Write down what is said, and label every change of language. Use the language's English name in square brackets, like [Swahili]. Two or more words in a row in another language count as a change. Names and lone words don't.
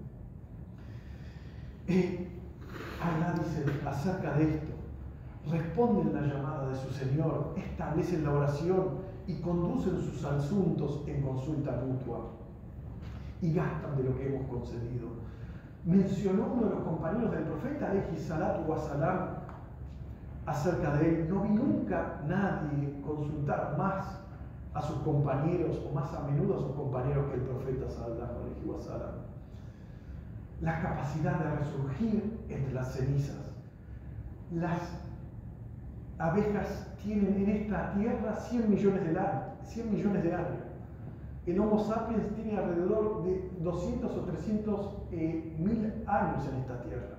[Spanish] Allah dice acerca de esto: responden la llamada de su Señor, establecen la oración y conducen sus asuntos en consulta mutua y gastan de lo que hemos concedido. Mencionó uno de los compañeros del profeta [Arabic] عليه الصلاة والسلام [Spanish] acerca de él: no vi nunca nadie consultar más a sus compañeros o más a menudo a sus compañeros que el profeta [Arabic] صلى الله عليه وسلم. [Spanish] la capacidad de resurgir entre las cenizas. Las abejas tienen en esta tierra 100 millones de años. El Homo sapiens tiene alrededor de 200 o 300 mil años en esta tierra.